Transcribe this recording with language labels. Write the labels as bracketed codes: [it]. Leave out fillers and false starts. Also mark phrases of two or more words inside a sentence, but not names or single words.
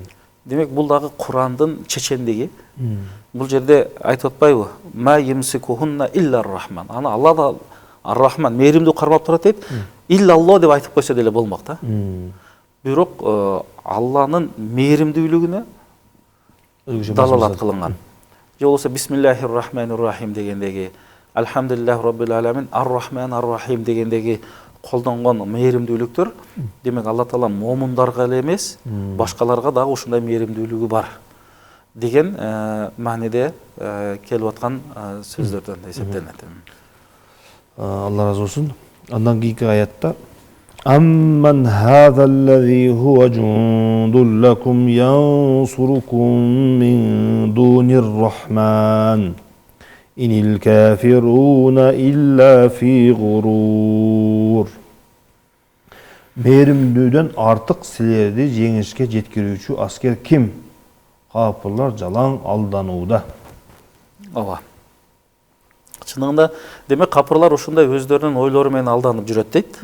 [ky] Демек бул дагы Курандын чечендиги. Бул жерде айтып атпайбы? [ar] ما يمسكهن إلا الرحمن. [ky] Аны Алла да ар-рахман, мээримдүү кармап турат дейт. Илlalloh деп айтып койсо деле болмок да. Бирок Алланын мээримдүүлүгүнө далалат кылынган. Же болбосо [ar] بسم الله الرحمن الرحيم [ky] дегендеги, [ar] الحمد لله رب العالمين, الرحمن الرحيم [ky] дегендеги колдонгон мээримдүүлүктөр, демек Алла Таала момундарга эле эмес, башкаларга дагы ушундай мээримдүүлүгү бар деген мааниде келип аткан сөздөрдөн эсептелет. Алла разы болсун. Андан кийинки аятта [ar] أمن هذا الذي هو جند لكم ينصركم من دون الرحمن إن الكافرون إلا في غرور. [ky] Мээримдүүдөн артык силерди жеңишке жеткирүүчү аскер ким? Капырлар жалаң алданууда. Ооба. Чынында демек капырлар ушундай өздөрүнүн ойлору менен алданып жүрөт дейт.